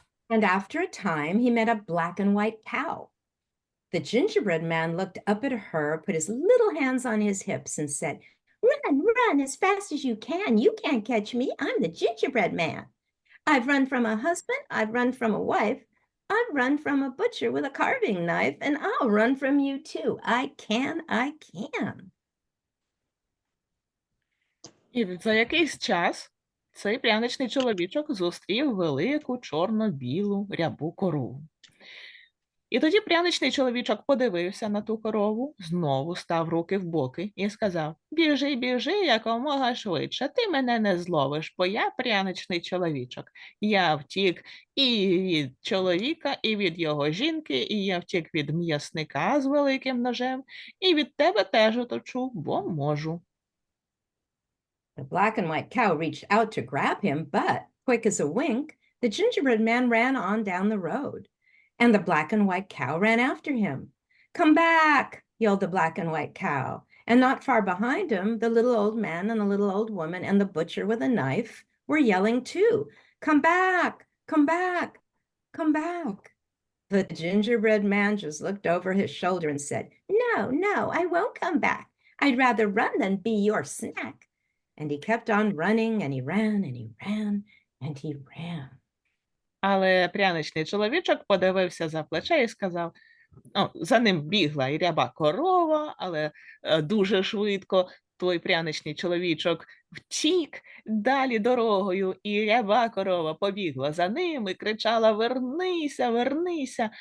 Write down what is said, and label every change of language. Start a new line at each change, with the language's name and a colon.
English: And after a time, he met a black and white cow. The gingerbread man looked up at her, put his little hands on his hips, and said, "Run, run as fast as you can. You can't catch me. I'm the gingerbread man. I've run from a husband. I've run from a wife. I've run from a butcher with a carving knife, and I'll run from you too. I can, I can."
Ukrainian: І за якийсь час цей пряничний чоловічок зустрів велику чорно-білу рябу корову. І тоді пряничний чоловічок подивився на ту корову, знову став руки в боки і сказав: "Біжи, біжи якомога швидше, ти мене не зловиш, бо я пряничний чоловічок. Я втік і від чоловіка, і від його жінки, і я втік від м'ясника з великим ножем, і від тебе теж утечу, бо можу."
English: The black and white cow reached out to grab him, but quick as a wink, the gingerbread man ran on down the road, and the black and white cow ran after him. "Come back," yelled the black and white cow, and not far behind him, the little old man and the little old woman and the butcher with a knife were yelling too, "Come back, come back, come back." The gingerbread man just looked over his shoulder and said, "No, no, I won't come back. I'd rather run than be your snack." And he kept on running, and he ran, and he ran, and he ran.
Ukrainian: Але пряничний чоловічок подивився за плече і сказав, за ним бігла і ряба корова, але дуже швидко, той пряничний чоловічок втік далі дорогою, і ряба корова побігла за ним і кричала: «Вернися, вернися!»